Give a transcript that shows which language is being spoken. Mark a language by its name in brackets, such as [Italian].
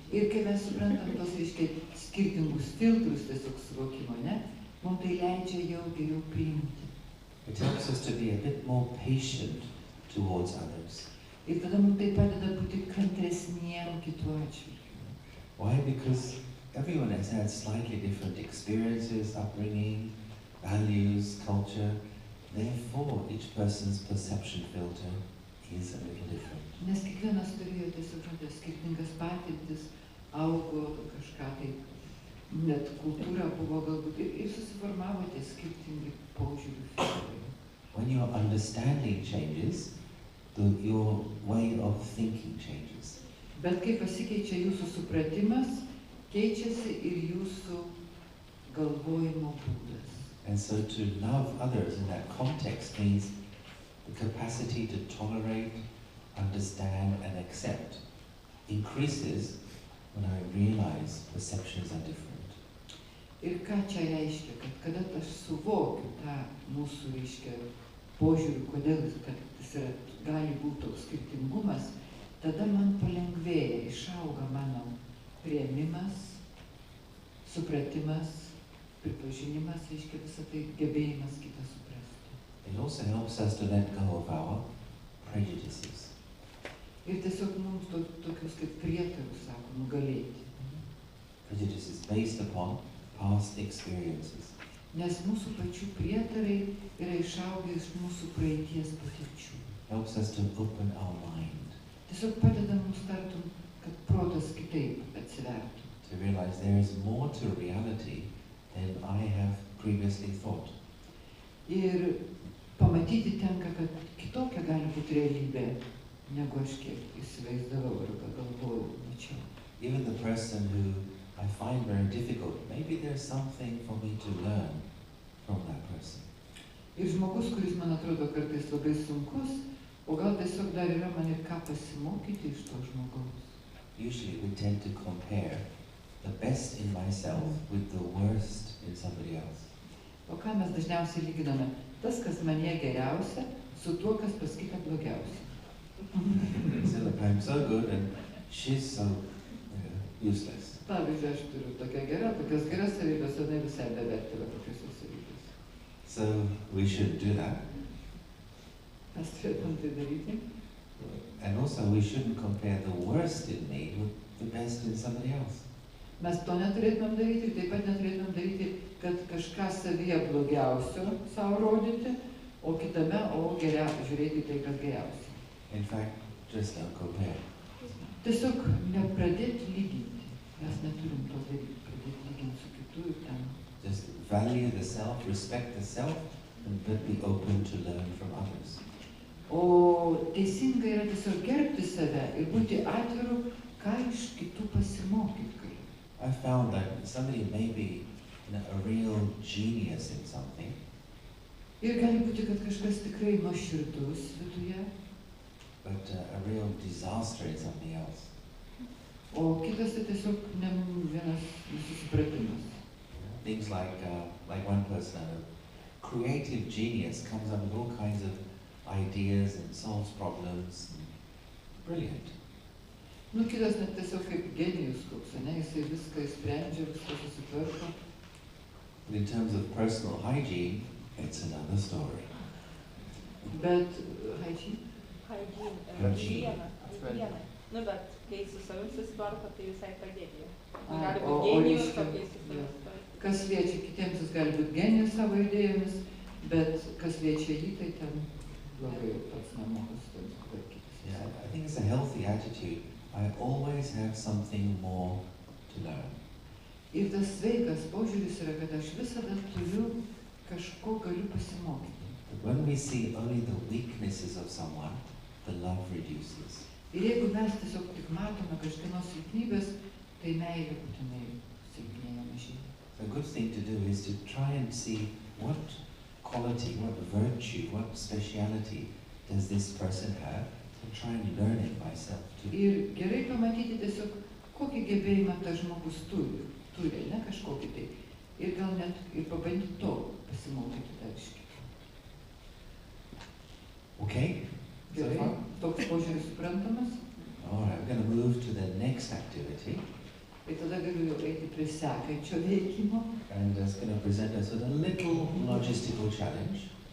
[Lithuanian] Ir kai mes suprantam tos, reiškia, skirtingus filtrus tiesiog suvokimo, ne, mums tai leidžia jau geriau priimti. [English] It helps us to be a bit more patient towards others. [Lithuanian] Ir tada mums tai padeda būti kantresniem kitų atžvilgiu. [English] Why? Because everyone has had slightly different experiences, upbringing, values, culture. Therefore, each person's perception filter is a little different. [Lithuanian] Nes kiekvienas turėjo tiesiog skirtingas patirtis, augo kažką tai, net kultūra buvo galbūt ir susiformavo tie skirtingi požiūrių filtrai. [English] When your understanding changes, your way of thinking changes. [Lithuanian] Bet kai pasikeičia jūsų supratimas, keičiasi ir jūsų galvojimo būdas. [English] And so to love others in that context means the capacity to tolerate, understand and accept increases when I realize perceptions are different. [Lithuanian] Ir ką čia reiškia, kad kada aš suvokiu tą mūsų, reiškia, požiūrį, kodėl kad jis yra, gali būti toks skirtingumas, tada man palengvėja, išauga mano priėmimas, supratimas, pripažinimas, reiškia visą tai gebėjimas kitą suprasti. [English] It also helps us to let go of our prejudices. [Lithuanian] Ir tiesiog mums tokius kaip prietarus, sako, nugalėti. [English] Prejudices based upon past experiences. [Lithuanian] Nes mūsų pačių prietarai yra išaugę iš mūsų praeities patirčių. [English] Helps us to open our mind. [Lithuanian] Tiesiog padeda mums tartum, kad protas kitaip atsivertų. [English] To realize there is more to reality than I have previously thought. [Lithuanian] Ir pamatyti tenka, kad kitokia gali būti realybė, negu aš kiek įsivaizdavau arba galvojau, mačiau. [English] Even the person who I find very difficult, maybe there's something for me to learn from that person. [Lithuanian] Ir žmogus, kuris man atrodo kartais labai sunkus, o gal tiesiog dar yra man ir ką pasimokyti iš to žmogaus. [English] Usually we tend to compare the best in myself with the worst in somebody else. [Lithuanian] O ką mes dažniausiai lyginame? Tas, kas manyje geriausia, su tuo, kas pas kitą blogiausia. [English] So look, I'm so good and she's so useless. [Lithuanian] Pavyzdžiui, aš turiu tokias geras savybės, o ne visai bevertė va tokios savybės. [English] So we should do that. [Lithuanian] Mes turėtum tai daryti. [English] And also we shouldn't compare the worst in me with the best in somebody else. [Lithuanian] Mes to neturėtumėm daryti ir taip pat neturėtumėm daryti, kad kažką savyje blogiausio savo rodyti, o kitame, žiūrėti tai, kas geriausia. [English] In fact, just don't compare. [Lithuanian] Tiesiog nepradėti lyginti. Mes neturim to daryti, pradėti lyginti su kitu ir ten. [English] Just value the self, respect the self, but be open to learn from others. [Lithuanian] O teisinga yra tiesiog gerbti save ir būti atviru, ką iš kitų pasimokyti. [English] I found that somebody may be a real genius in something. [Lithuanian] Ir gali būti, kad kažkas tikrai nuoširdus viduje. [English] But a real disaster in something else. [Lithuanian] O kitas tai tiesiog vienas nesusipratimas. [English] Things like one person, a creative genius, comes up with all kinds of ideas and solves problems. Brilliant. [Lithuanian] Nu, kitas net tiesiog kaip genijus koks, ne? Jisai viską išsprendžia, viską susitvarko. [English] But in terms of personal hygiene, it's another story. [Lithuanian] Bet hygiene? Hygiene. Nu, bet kai su savim susitvarko, tai visai tragedija. Gali būti genijus, o kai su savim susitvarko. Kas liečia kitiems, jis gali būti genijus savo idėjomis, bet kas liečia jį, tai ten blogai pats nemoka su savim susitvarkyti. [English] Yeah, I think it's a healthy attitude. I always have something more to learn. [Lithuanian] Ir tas sveikas požiūris yra, kad aš visada turiu kažko galiu pasimokyti. [English] But when we see only the weaknesses of someone, the love reduces. [Lithuanian] Ir jeigu mes tiesiog tik matome kažkieno silpnybės, tai meilė būtinai silpnėja mažėja. [English] A good thing to do is to try and see what quality, what virtue, what speciality does this person have, and try and learn it myself too. [Lithuanian] Ir gerai pamatyti tiesiog, kokį gebėjimą tas žmogus turi, ne kažkokį tai. Ir gal net ir pabandyti to pasimokyti dar iš kito. [English] Okay? [Lithuanian] Gerai, toks požiūris suprantamas. [English] All right, we're going to move to the next activity. [Lithuanian] Ir tada galiu jau eiti prie sekančio veikimo. [English] And it's going to present us with a little logistical challenge.